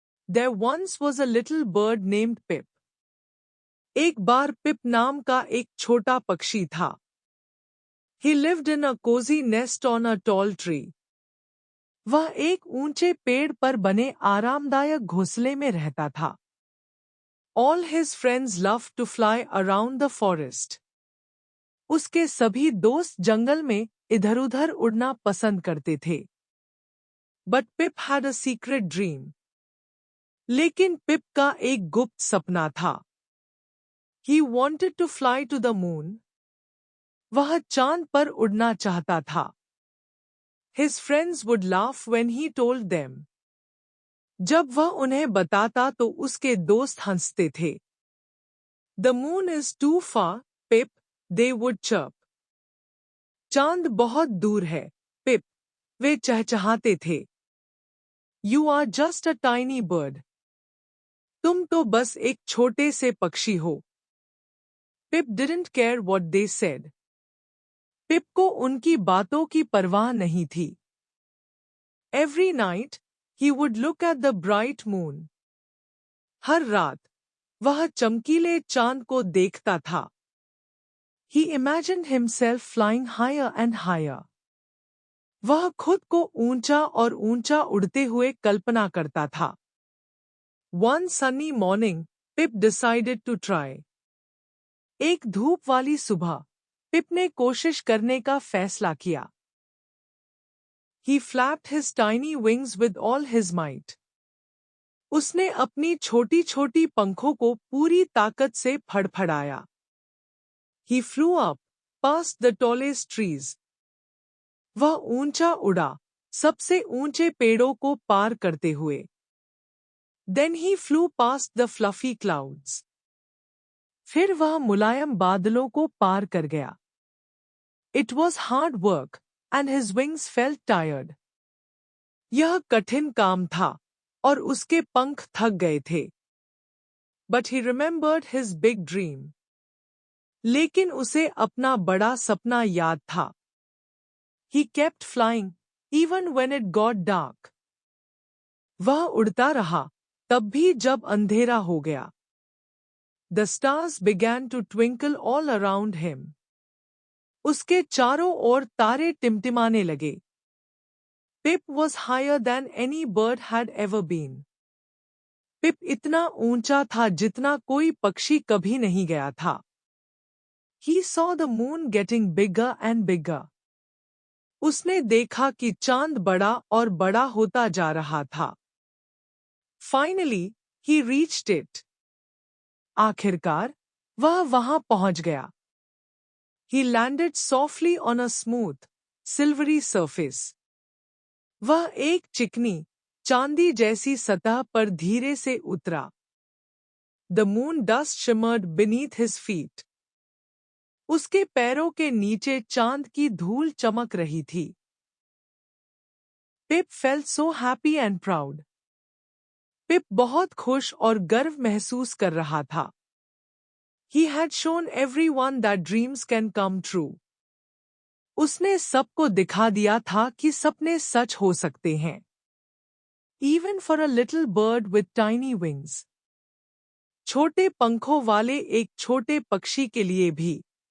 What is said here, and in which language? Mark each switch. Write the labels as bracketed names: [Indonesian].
[English] There once was a little bird named Pip. [Hindi] एक बार पिप नाम का एक छोटा पक्षी था. [English] He lived in a cozy nest on a tall tree. [Hindi] वह एक ऊंचे पेड़ पर बने आरामदायक घोंसले में रहता था. [English] All his friends loved to fly around the forest. [Hindi] उसके सभी दोस्त जंगल में इधर-उधर उड़ना पसंद करते थे. [English] But Pip had a secret dream. [Hindi] लेकिन पिप का एक गुप्त सपना था. [English] He wanted to fly to the moon. [Hindi] वह चांद पर उड़ना चाहता था. [English] His friends would laugh when he told them. [Hindi] जब वह उन्हें बताता तो उसके दोस्त हंसते थे. [English] The moon is too far, Pip, they would chirp. [Hindi] चांद बहुत दूर है, पिप, वे चहचहाते थे. [English] You are just a tiny bird. [Hindi] तुम तो बस एक छोटे से पक्षी हो. [English] Pip didn't care what they said. [Hindi] पिप को उनकी बातों की परवाह नहीं थी. [English] Every night, he would look at the bright moon. [Hindi] हर रात, वह चमकीले चांद को देखता था. [English] He imagined himself flying higher and higher. [Hindi] वह खुद को ऊंचा और ऊंचा उड़ते हुए कल्पना करता था. [English] One sunny morning, Pip decided to try. [Hindi] एक धूप वाली सुबह, पिप ने कोशिश करने का फैसला किया. [English] He flapped his tiny wings with all his might. [Hindi] उसने अपनी छोटी-छोटी पंखों को पूरी ताकत से फड़फड़ाया. [English] He flew up, past the tallest trees. [Hindi] वह ऊंचा उड़ा, सबसे ऊंचे पेड़ों को पार करते हुए. [English] Then he flew past the fluffy clouds. [Hindi] फिर वह मुलायम बादलों को पार कर गया. [English] It was hard work, and his wings felt tired. [Hindi] यह कठिन काम था, और उसके पंख थक गए थे. [English] But he remembered his big dream. [Hindi] लेकिन उसे अपना बड़ा सपना याद था. [English] He kept flying, even when it got dark. [Hindi] वह उड़ता रहा, तब भी जब अंधेरा हो गया. [English] The stars began to twinkle all around him. [Hindi] उसके चारों ओर तारे टिमटिमाने लगे. [English] Pip was higher than any bird had ever been. [Hindi] पिप इतना ऊंचा था जितना कोई पक्षी कभी नहीं गया था. [English] He saw the moon getting bigger and bigger. [Hindi] उसने देखा कि चांद बड़ा और बड़ा होता जा रहा था. [English] Finally, he reached it. [Hindi] आखिरकार, वह वहां पहुंच गया. [English] He landed softly on a smooth, silvery surface. [Hindi] वह एक चिकनी, चांदी जैसी सतह पर धीरे से उतरा. [English] The moon dust shimmered beneath his feet. [Hindi] उसके पैरों के नीचे चांद की धूल चमक रही थी. [English] Pip felt so happy and proud. [Hindi] पिप बहुत खुश और गर्व महसूस कर रहा था. [English] He had shown everyone that dreams can come true. [Hindi] उसने सबको दिखा दिया था कि सपने सच हो सकते हैं. [English] Even for a little bird with tiny wings. [Hindi] छोटे पंखों वाले एक छोटे पक्षी के लिए भी.